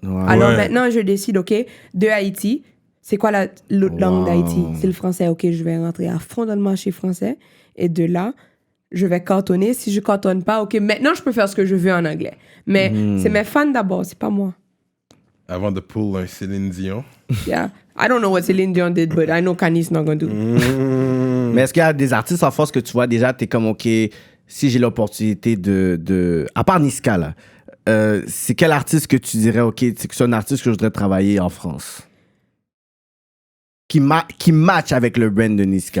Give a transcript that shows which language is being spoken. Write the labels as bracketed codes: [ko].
[fr] Alors maintenant, je décide, OK, de Haïti, c'est quoi l'autre langue d'Haïti? C'est le français. OK, je vais rentrer à fond dans le marché français et de là, je vais cantonner. Si je cantonne pas, OK, maintenant, je peux faire ce que je veux en anglais. Mais c'est mes fans d'abord, c'est pas moi. Avant de pull un Céline Dion. [en] Yeah. I don't know what Céline Dion did, but I know Kanye is not going to do. [fr] Mais est-ce qu'il y a des artistes en France que tu vois déjà, t'es comme, OK, si j'ai l'opportunité de... À part Niska, là, c'est quel artiste que tu dirais, OK, c'est un artiste que je voudrais travailler en France? Qui match avec le brand de Niska?